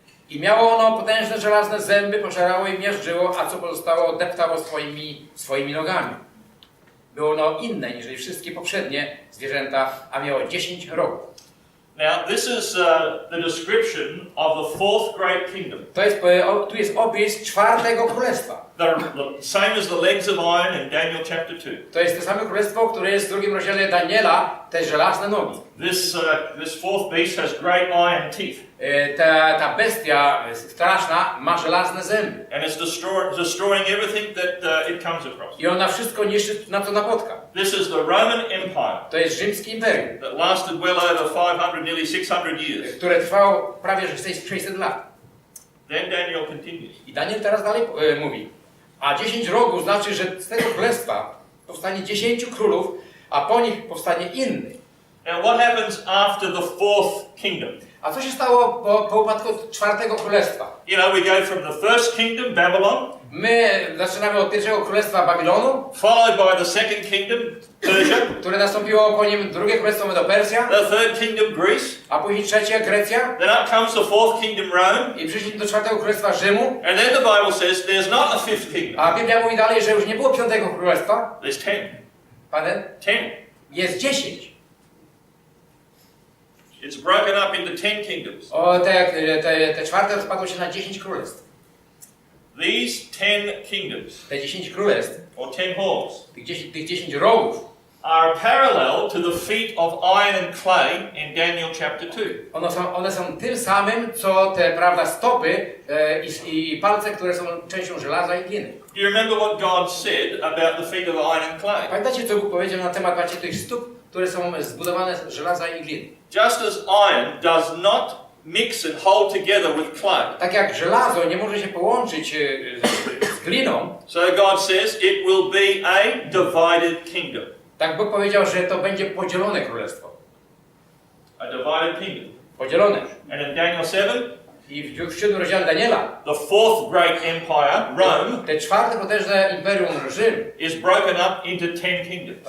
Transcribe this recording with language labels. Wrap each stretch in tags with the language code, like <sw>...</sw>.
<pl>I miało ono potężne żelazne zęby, pożerało i miażdżyło, a co pozostało deptało swoimi nogami. Było ono inne niż wszystkie poprzednie zwierzęta, a miało 10 rogów.</pl> <en>Now, this is the description of the fourth great kingdom.</en> <pl>Tu jest opis 4 królestwa.</pl> <en>The same as the legs of iron in Daniel chapter 2.</en> <pl>To jest to samo królestwo, które jest w drugim rozdziale Daniela, te żelazne nogi.</pl> <en>This fourth beast has great iron teeth.</en> <pl>Ta bestia straszna ma żelazne zęby.</pl> <en>And it's destroying everything that it comes across.</en> <pl>I ona wszystko niszczy, na co napotka.</pl> <en>This is the Roman Empire</en> <pl>To jest rzymskie imperium,</pl> <en>that lasted well over 500, nearly 600 years.</en> <pl>które trwało prawie 600 lat.</pl> <en>Then Daniel continues.</en> <pl>I Daniel teraz dalej mówi. A 10 rogów znaczy, że z tego królestwa powstanie 10 królów, a po nich powstanie inny.</pl> <en>Now what happens after the fourth kingdom?</en> <pl>A co się stało po upadku 4 królestwa?</pl> <en>You know, we go from the first kingdom, Babylon,</en> <pl>My zaczynamy od pierwszego królestwa Babilonu,</pl> <en>followed by the second kingdom, Persia,</en> <pl>które nastąpiło po nim drugie królestwo Medo-Persja,</pl> <en>the third kingdom, Greece,</en> <pl>a później trzecie Grecja</pl> <en>then up comes the fourth kingdom, Rome,</en> <pl>i przyszliśmy do 4 królestwa Rzymu,</pl> <en>and then the Bible says there's not a fifth kingdom,</en> <pl>a Biblia mówi dalej, że już nie było 5 królestwa,</pl> <en>there's 10. pardon, 10.</en> <pl>jest 10.</pl> <en>It's broken up into 10 kingdoms.</en> <pl>Te 4 rozpadło się na 10 królestw.</pl> <en>These 10 kingdoms,</en> <pl>Te 10 królestw,</pl> <en>or 10 halls,</en> <pl>tych 10 rogów,</pl> <en>are parallel to the feet of iron and clay in Daniel chapter 2.</en> <pl>one są tym samym, co te, prawda, stopy i palce, które są częścią żelaza i gliny.</pl> <en>Do you remember what God said about the feet of iron and clay?</en> <pl>Pamiętacie, co Bóg powiedział na temat tych stóp, które są zbudowane z żelaza i gliny?</pl> <en>Just as iron does not mix and hold together with clay,</en> <pl>Tak jak żelazo nie może się połączyć z gliną,</pl> <en>so God says it will be a divided kingdom.</en> <pl>tak Bóg powiedział, że to będzie podzielone królestwo.</pl> <en>A divided kingdom.</en> <pl>Podzielone.</pl> <en>And in Daniel 7,</en> <pl>I w 7 rozdziale Daniela,</pl> <en>the fourth great empire, Rome,</en> <pl>te 4 potężne imperium Rzym</pl> <en>is broken up into 10 kingdoms.</en>